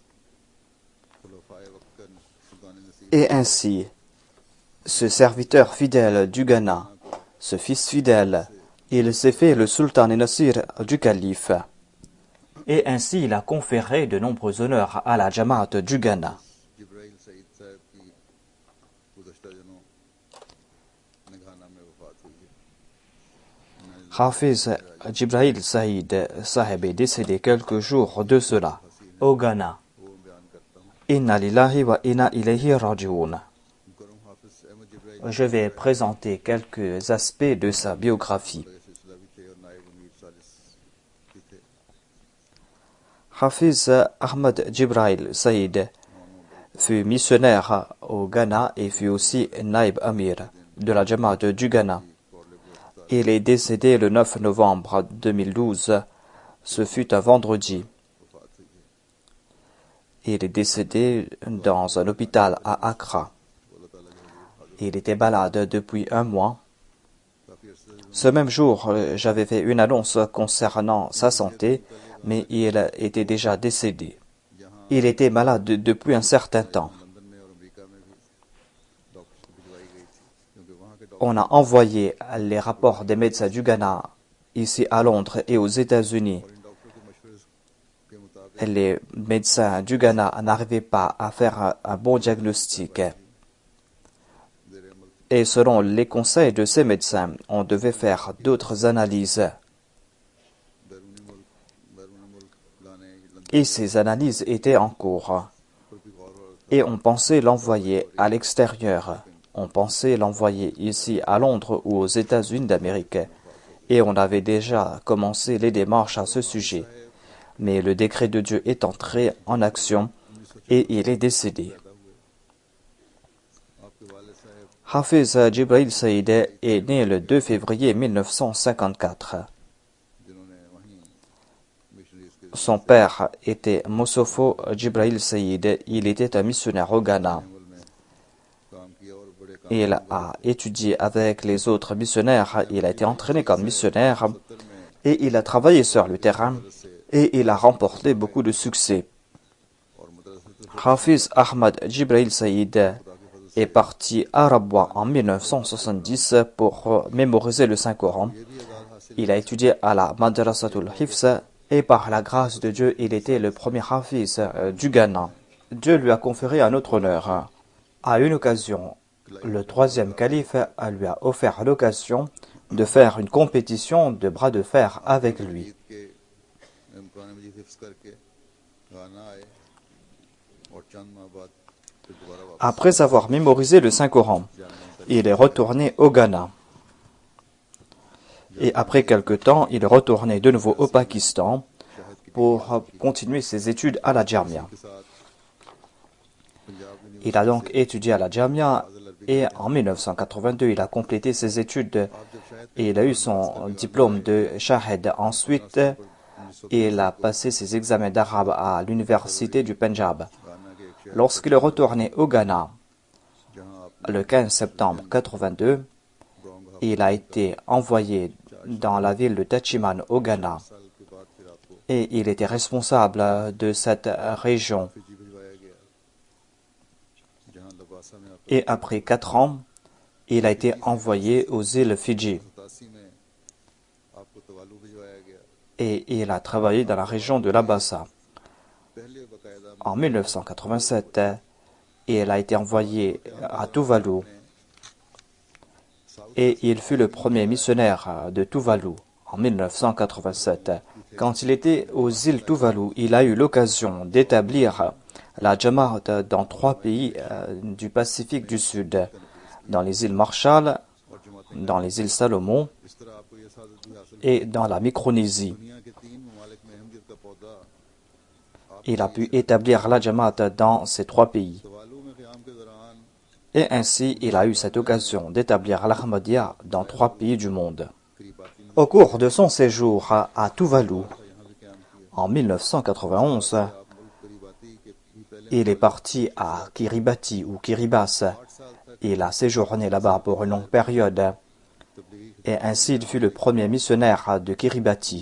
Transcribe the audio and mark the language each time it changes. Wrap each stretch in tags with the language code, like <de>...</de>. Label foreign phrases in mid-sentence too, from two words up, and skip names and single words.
<fr>Et ainsi, ce serviteur fidèle du Ghana, ce fils fidèle, il s'est fait le sultan et Nasir du calife. Et ainsi il a conféré de nombreux honneurs à la Jamaat du Ghana.</fr> <ur>جبرائیل سعید صاحب کی گزشتہ دنوں گھانا میں وفات ہوئی ہے.</ur> <fr>Hafiz Jibril Saïd Saheb est décédé quelques jours de cela, au Ghana.</fr> <ur>وہ بیان کرتا ہوں.</ur> <ar>إنا لله وإنا إليه راجعون.</ar> <ur>مکرم حافظ احمد جبرائیل</ur> <fr>Je vais présenter quelques aspects de sa biographie.</fr> <ur>کے سلسلہ بھی تھے اور نائب امیر ثالث بھی تھے.</ur> <fr>Hafiz Ahmad Jibril Saïd fut missionnaire au Ghana et fut aussi Naib Amir de la Jamaat du Ghana. Il est décédé le 9 novembre 2012. Ce fut un vendredi. Il est décédé dans un hôpital à Accra. Il était malade depuis un mois. Ce même jour, j'avais fait une annonce concernant sa santé, mais il était déjà décédé. Il était malade depuis un certain temps.</fr> <ur>لندن میں اور امریکہ میں بھی ڈاکٹرز کو بھجوائی گئی تھی کیونکہ وہاں کے</ur> <fr>On a envoyé les rapports des médecins du Ghana ici à Londres et aux États-Unis.</fr> <ur>ان ڈاکٹروں کے مشورے کے مطابق</ur> <fr>Les médecins du Ghana n'arrivaient pas à faire un bon diagnostic.</fr> <ur>زیر عمل</ur> <fr>Et selon les conseils de ces médecins, on devait faire d'autres analyses.</fr> <ur>بیرون ملک لانے لندن</ur> <fr>Et ces analyses étaient en cours.</fr> <ur>پر بھی غور ہو رہا تھا.</ur> <fr>Et on pensait l'envoyer à l'extérieur. On pensait l'envoyer ici à Londres ou aux États-Unis d'Amérique. Et on avait déjà commencé les démarches à ce sujet. Mais le décret de Dieu est entré en action et il est décédé.</fr> <ur>آپ کے والد صاحب</ur> <fr>Hafiz Jibril Saïd est né le 2 février 1954.</fr> <ur>جنہوں نے وہیں مشنریز کے</ur> <fr>Son père était Mosofo Jibril Saïd. Il était un missionnaire au Ghana.</fr> <ur>عمل میں کام کیا اور بڑے کام</ur> <fr>Il a étudié avec les autres missionnaires. Il a été entraîné comme missionnaire et il a travaillé sur le terrain et il a remporté beaucoup de succès.</fr> <ur>اور مدرسہ</ur> <fr>Hafiz Ahmad Jibril Saïd est parti à Rabwa en 1970 pour mémoriser le Saint-Coran. Il a étudié à la Madrasatul Hifz et par la grâce de Dieu, il était le premier Hafiz du Ghana. Dieu lui a conféré un autre honneur. À une occasion, le troisième calife lui a offert l'occasion de faire une compétition de bras de fer avec lui.</fr> <ur>کے قرآن مجید حفظ کرکے گھانا آئے اور چند ماہ بعد پھر دوبارہ واپس</ur> <fr>Après avoir mémorisé le Saint-Coran, il est retourné au Ghana. Et après quelque temps, il est retourné de nouveau au Pakistan pour continuer ses études à la Jamia.</fr> <ur>کے ساتھ پنجاب یونیورسٹی</ur> <fr>Il a donc étudié à la Jamia et en 1982, il a complété ses études et il a eu son diplôme de Shahed. Ensuite, il a passé ses examens d'arabe à l'université du Punjab.</fr> <ur>گھانا کے ایک شہر</ur> <fr>Lorsqu'il est retourné au Ghana,</fr> <ur>جہاں آپ</ur> <fr>le 15 septembre 82,</fr> <ur>ब्रोंग</ur> <fr>il a été envoyé dans la ville de Tachiman au Ghana</fr> <ur>سال کے بعد پھر آپ کو</ur> <fr>et il était responsable de cette région.</fr> <ur>فجی بھجوایا گیا جہاں لباسا میں آپ</ur> <fr>Et après 4 ans, il a été envoyé aux îles Fidji</fr> <ur>87 میں آپ کو تووالو بھجوایا گیا</ur> <fr>et il a travaillé dans la région de Labasa.</fr> <ur>پہلے باقاعدہ</ur> <fr>En 1987, il a été envoyé à Tuvalu et il fut le premier missionnaire de Tuvalu en 1987. Quand il était aux îles Tuvalu, il a eu l'occasion d'établir la Jamaat dans 3 pays du Pacifique du Sud, dans les îles Marshall, dans les îles Salomon</fr> <ur>اس طرح آپ کو یہ سعادت بھی حاصل</ur> <fr>et dans la Micronésie.</fr> <ur>دنیا کے 3 ممالک میں اہمیت کا پودا</ur> <fr>Il a pu établir la Jamaat dans ces 3 pays.</fr> <ur>تووالو میں قیام کے دوران</ur> <fr>Et ainsi, il a eu cette occasion d'établir l'Ahmadiyya dans 3 pays du monde.</fr> <ur>قریب باقی</ur> <fr>Au cours de son séjour à Tuvalu en 1991, il est parti à Kiribati ou Kiribati. Il a séjourné là-bas pour une longue période et ainsi il fut le premier missionnaire de Kiribati.</fr>